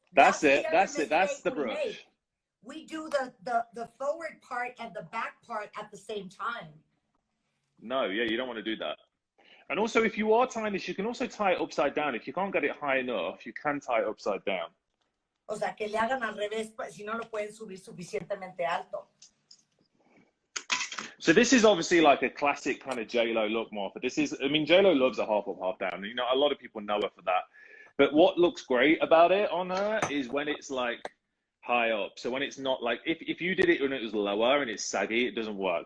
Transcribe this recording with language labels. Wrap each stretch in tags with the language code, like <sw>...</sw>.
<en>that's it. That's the brush. We do the forward part and the back part at the same time. No, yeah, you don't want to do that. And also, if you are tying this, you can also tie it upside down. If you can't get it high enough, you can tie it upside down.</en> <es>O sea, que le hagan al revés, si no lo pueden subir suficientemente alto.</es> <en>So this is obviously like a classic kind of J-Lo look, Martha. This is, I mean, J-Lo loves a half up, half down. You know, a lot of people know her for that. But what looks great about it on her is when it's like high up. So when it's not like, if you did it when it was lower and it's saggy, it doesn't work.</en>